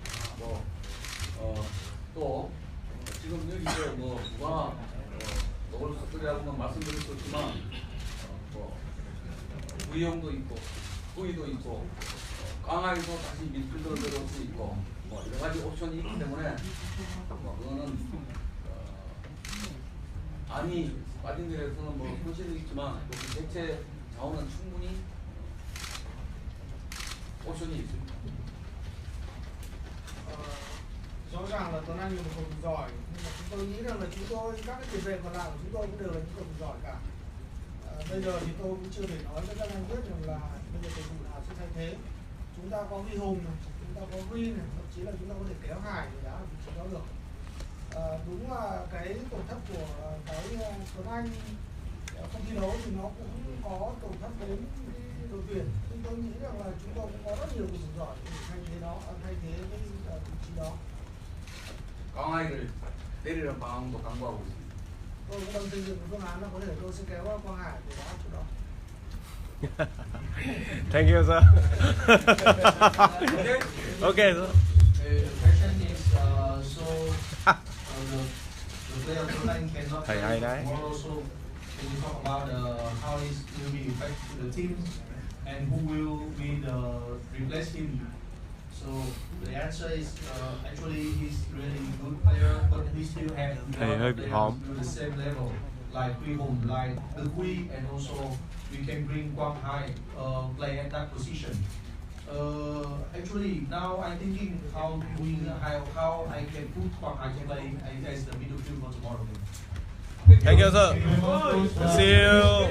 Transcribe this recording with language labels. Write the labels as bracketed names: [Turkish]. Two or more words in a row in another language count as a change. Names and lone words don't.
[Korean] 또 지금 여기서 누가 너를 섭들이라고는 말씀드릴 수 없지만 구이형도 있고 구이도 있고 강하게도 다시 mid필더로 들어올 수 있고 여러 가지 옵션이 있기 때문에 그거는 안이 빠진 데에서는 손실이 있지만 그 대체 자원은 충분히 옵션이 있습니다. [Vietnamese] Rõ ràng là Tuấn Anh là một cầu thủ giỏi, nhưng mà chúng tôi nghĩ rằng là các cái tiền vệ còn lại của chúng tôi cũng đều là những cầu thủ giỏi cả. Bây giờ thì tôi cũng chưa thể nói với các anh biết rằng là bây giờ cầu thủ nào sẽ thay thế. Chúng ta có Vi Hùng này, chúng ta có Green này, thậm chí là chúng ta có thể kéo Hải để đá ở vị trí đó được. Đúng là cái tổn thất của cái Tuấn Anh không thi đấu thì nó cũng có tổn thất đến đội tuyển. Nhưng tôi nghĩ rằng là chúng tôi cũng có rất nhiều cầu thủ giỏi để thay thế cái vị trí đó. [Korean] 강하이를 내리는 방향도 강구하고 있습니다. [Vietnamese] Tôi cũng đang xây dựng phương án là có thể tôi sẽ kéo Quang Hải để đá chỗ đó. [English] Thank you, sir. Okay, sir. The question is the player Tuấn Anh cannot [Vietnamese] Thầy hay đấy. [English] tomorrow, so can you talk about how it will be affect to the team and who will be the replace him? So the answer is actually he's really good player, but we still have [Vietnamese] hơi bị hóm. [English] to the same level like Quy Hùng, like the Quy, and also we can bring Quang Hai play at that position. Actually now I'm thinking how I can put Quang Hai to play as the midfield for tomorrow. Thank you, sir. See you.